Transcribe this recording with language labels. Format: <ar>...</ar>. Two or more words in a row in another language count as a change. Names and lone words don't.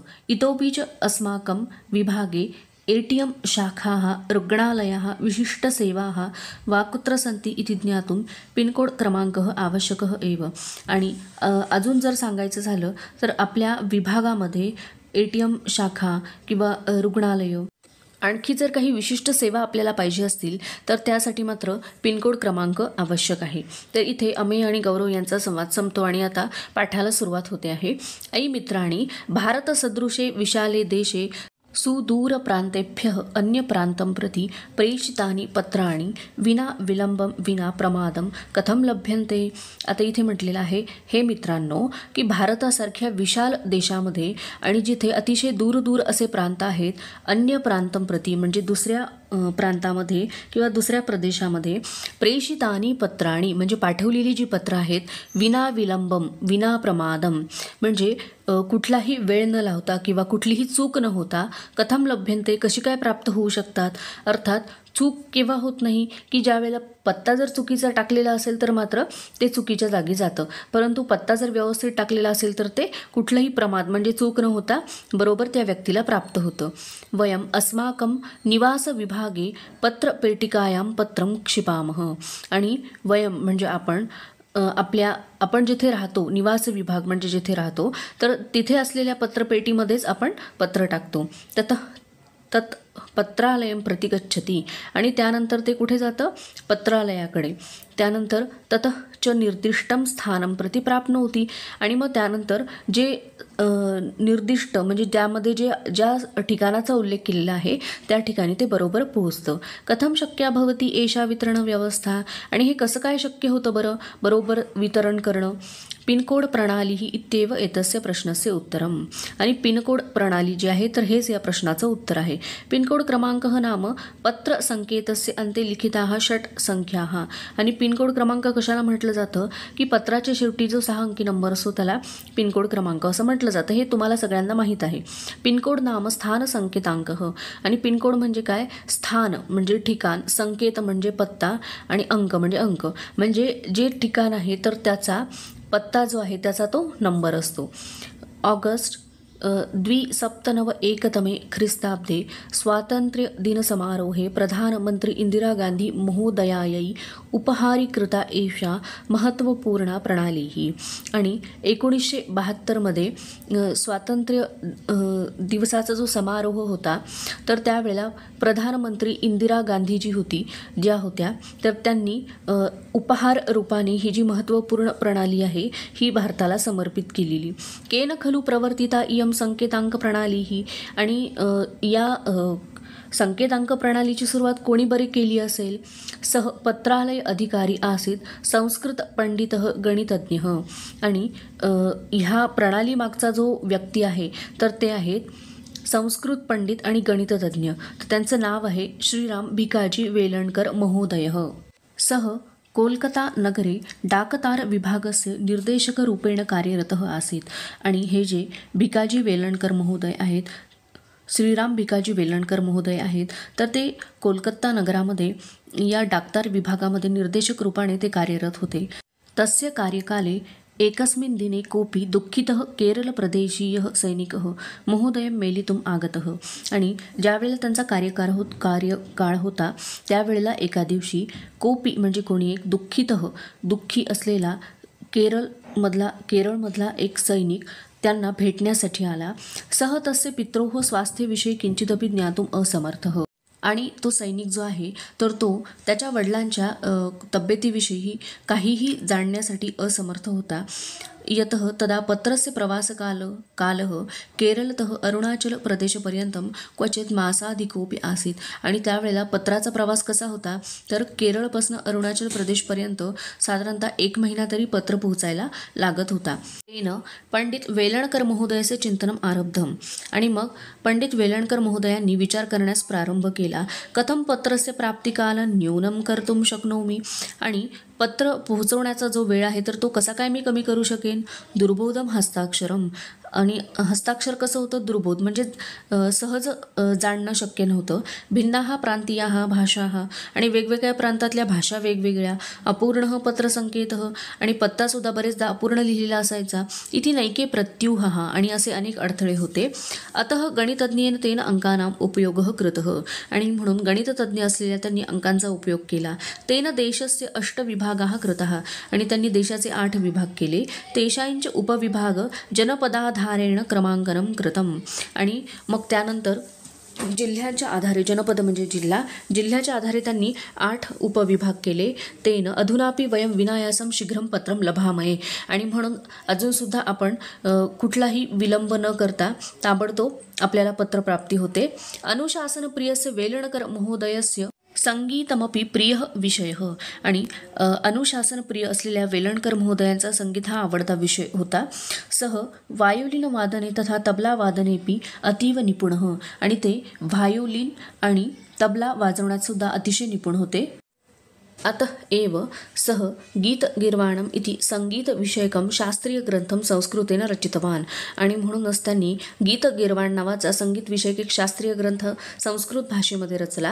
<sa>इतोपीच अस्माकं विभागे ATM शाखाः रुग्णालयाः विशिष्टसेवाः वा कुत्र सन्ति इति ज्ञातुं पिनकोड क्रमांकः आवश्यकः एव.</sa> <mr>आणि अजून जर सांगायचं झालं तर आपल्या विभागामध्ये ATM शाखा किंवा रुग्णालय, आणखी जर काही विशिष्ट सेवा आपल्याला पाहिजे असतील तर त्यासाठी मात्र पिनकोड क्रमांक आवश्यक आहे. तर इथे अमेय आणि गौरव यांचा संवाद संपतो आणि आता पाठाला सुरुवात होते आहे.</mr> <sa>ऐ मित्राणि, भारत सदृशे विशाले देशे सुदूर प्रांतेभ्यः अन्य प्रांतं प्रति प्रेषितानि पत्राणि विना विलंबं विना प्रमादं कथम लभ्यन्ते.</sa> <mr>आता इथे म्हटलेलं आहे, हे मित्रांनो, की भारतासारख्या विशाल देशामध्ये आणि जिथे अतिशय दूर दूर असे प्रांत आहेत,</mr> <sa>अन्य प्रांतं प्रति</sa> <mr>म्हणजे दुसऱ्या प्रांतामध्ये किंवा दुसऱ्या प्रदेशामध्ये,</mr> <sa>प्रेषितानि पत्राणि</sa> <mr>म्हणजे पाठवलेली जी पत्र आहेत,</mr> <sa>विना विलंबम विना प्रमादम</sa> <mr>म्हणजे कुठलाही वेळ न लावता किंवा कुठलीही चूक न होता,</mr> <sa>कथम लभ्यन्ते</sa> <mr>कशी काय प्राप्त होऊ शकतात. अर्थात चूक केव्हा होत नाही की ज्या वेळेला पत्ता जर चुकीचा टाकलेला असेल तर मात्र ते चुकीच्या जागी जातं, परंतु पत्ता जर व्यवस्थित टाकलेला असेल तर ते कुठलंही प्रमाद म्हणजे चूक न होता बरोबर त्या व्यक्तीला प्राप्त होतं.</mr> <sa>वयम अस्माकं निवास विभागे पत्रपेटिकायां पत्रं क्षिपामः.</sa> <mr>आणि वयम म्हणजे आपण जिथे राहतो, निवास विभाग म्हणजे जिथे राहतो, तर तिथे असलेल्या पत्रपेटीमध्येच आपण पत्र टाकतो.</mr> <sa>तत् पत्रालयं प्रति गच्छति.</sa> <mr>आणि त्यानंतर ते कुठे जातं, पत्रालयाकडे.</mr> <sa>त्यानंतर ततः च निर्दिष्टं स्थानं प्रति प्राप्नोति.</sa> <mr>आणि मग त्यानंतर जे निर्दिष्ट म्हणजे त्यामध्ये ज्या ठिकाणाचा उल्लेख केलेला आहे त्या ठिकाणी ते बरोबर पोहोचतं.</mr> <sa>कथम शक्या भवती एषा वितरण व्यवस्था.</sa> <mr>आणि हे कसं काय शक्य होतं बरं बरोबर वितरण करणं.</mr> <sa>पिनकोड प्रणाली ही इत्येव एतस्य प्रश्नस्य उत्तरम.</sa> <mr>आणि पिनकोड प्रणाली जी आहे तर हेच या प्रश्नाचं उत्तर आहे.</mr> <sa>पिनकोड क्रमांकः नाम पत्र संकेतस्य अन्ते लिखिताः 6 संख्याः.</sa> <mr>आणि पिनकोड क्रमांक कशाला म्हटलं जातं की पत्राच्या शेवटी जो 6 अंकी नंबर असतो त्याला पिनकोड क्रमांक असं म्हटलं जातं. हे तुम्हाला सगळ्यांना माहीत आहे.</mr> <sa>पिनकोड नाम स्थान संकेतांकः.</sa> <mr>आणि पिनकोड म्हणजे काय, स्थान म्हणजे ठिकाण, संकेत म्हणजे पत्ता आणि अंक म्हणजे अंक, म्हणजे जे ठिकाण आहे तर त्याचा पत्ता जो आहे त्याचा तो नंबर असतो.</mr> <sa>ऑगस्ट द्विसप्तनवएकतमे ख्रिस्ताब्दे स्वातन्त्र्यदिनसमारोहे प्रधानमन्त्री इंदिरा गांधी महोदयायै उपहारीकृता एषा महत्त्वपूर्णा प्रणाली</sa> <mr>आणि 1972 मध्ये स्वातंत्र्य दिवसाचा जो समारोह होता तर त्यावेळेला प्रधानमंत्री इंदिरा गांधीजी होती ज्या होत्या तर त्यांनी उपहार रूपाने ही जी महत्त्वपूर्ण प्रणाली आहे ही भारताला समर्पित केलेली.</mr> <sa>केन खलु प्रवर्तिता इयं संकेतांक प्रणाली</sa> <mr>ही आणि या संकेतांक प्रणालीची सुरुवात कोणी बरे केली असेल.</mr> <sa>सह पत्रालय अधिकारी आसीत संस्कृत पंडित गणितज्ञ</sa> <mr>आणि ह्या प्रणाली मागचा जो व्यक्ती आहे तर ते आहेत संस्कृत पंडित आणि गणितज्ञ. तर त्यांचं नाव आहे श्रीराम भिकाजी वेलणकर महोदय.</mr> <sa>सह कोलकाता नगरे डाकतार विभागस्य निर्देशकरूपेण कार्यरतः आसीत</sa> <mr>आणि हे जे भिकाजी वेलणकर महोदय आहेत श्रीराम भिकाजी वेलणकर महोदय आहेत तर ते कोलकाता नगरामध्ये या डाकतार विभागामध्ये निर्देशक रूपाने ते कार्यरत होते.</mr> <sa>तस्य कार्यकाले एकस्मिन् दिने कोपी दुःखितः केरळप्रदेशीयः सैनिकः महोदयं मेलितुम् आगतः</sa> <mr>आणि ज्यावेळेला त्यांचा कार्यकाळ होता त्यावेळेला एका दिवशी कोपी म्हणजे कोणी एक दुःखी असलेला केरळमधला एक सैनिक त्यांना भेटण्यासाठी आला.</mr> <sa>सह तस्य पित्रोः स्वास्थ्यविषयी किंचिदपि ज्ञातुम् असमर्थः</sa> <mr>आणि तो सैनिक जो आहे तर तो त्याच्या वडिलांच्या तब्येतीविषयी काहीही जाणण्यासाठी असमर्थ होता.</mr> <sa>यतः तदा पत्रस्य प्रवासकालः केरळतः अरुणाचल प्रदेशपर्यंतं क्वचित मासाधिकोपि आसीत</sa> <mr>आणि त्यावेळेला पत्राचा प्रवास कसा होता तर केरळपासून अरुणाचल प्रदेशपर्यंत साधारणतः 1 महिना तरी पत्र पोहोचायला लागत होता.</mr> <sa>तेन पंडित वेलणकर महोदयाचे चिंतनम आरब्धम</sa> <mr>आणि मग पंडित वेलणकर महोदयांनी विचार करण्यास प्रारंभ केला.</mr> <sa>कथम पत्रस्य प्राप्तिकाल न्यूनं कर्तुं शक्नोमि</sa> <mr>आणि पत्र पोहोचवण्याचा जो वेळ आहे तर तो कसा काय मी कमी करू शकेन.</mr> <sa>दुर्बोधम हस्ताक्षरम</sa> <mr>आणि हस्ताक्षर कसं होतं दुर्बोध म्हणजे सहज जाणणं शक्य नव्हतं.</mr> <sa>भिन्नाः प्रांतीयाः भाषाः</sa> <mr>आणि वेगवेगळ्या प्रांतातल्या भाषा वेगवेगळ्या.</mr> <sa>अपूर्णः पत्रसंकेतः</sa> <mr>आणि पत्तासुद्धा बरेचदा अपूर्ण लिहिलेला असायचा. इथे</mr> <sa>नैके प्रत्यूहः</sa> <mr>आणि असे अनेक अडथळे होते.</mr> <sa>अतः गणितज्ञेन तेन अंकानां उपयोगः कृतः</sa> <mr>आणि म्हणून गणिततज्ञ असलेल्या त्यांनी अंकांचा उपयोग केला.</mr> <sa>तेन देशस्य 8 विभागाः कृतः</sa> <mr>आणि त्यांनी देशाचे 8 विभाग केले.</mr> <sa>तेषांच उपविभाग जनपदाधारेण क्रमांकनं कृतम</sa> <mr>आणि मग त्यानंतर जिल्ह्यांच्या आधारे जनपद म्हणजे जिल्ह्याच्या आधारे त्यांनी 8 उपविभाग केले.</mr> <sa>तेन अधुनापि वयं विनायासं शीघ्रं पत्रं लभामहे</sa> <mr>आणि म्हणून अजूनसुद्धा आपण कुठलाही विलंब न करता ताबडतोब आपल्याला पत्रप्राप्ती होते.</mr> <sa>अनुशासनप्रियस्य वेलणकर महोदयस्य संगीतमपि प्रिय विषय</sa> <mr>आणि अनुशासन प्रिय असलेल्या वेलणकर महोदयांचा संगीत हा आवडता विषय होता.</mr> <sa>सह वायोलिन वादने तथा तबला वादनेपि अतीव निपुण</sa> <mr>आणि ते व्हायोलिन आणि तबला वाजवण्यात सुद्धा अतिशय निपुण होते.</mr> <sa>अतः एव सह गीतगीर्वाणम् इति संगीतविषयकं शास्त्रीयग्रंथं संस्कृतेन रचितवान्</sa> <mr>आणि म्हणूनच त्यांनी गीतगीर्वाण नावाचा संगीतविषयक एक शास्त्रीय ग्रंथ संस्कृत भाषेमध्ये रचला.</mr>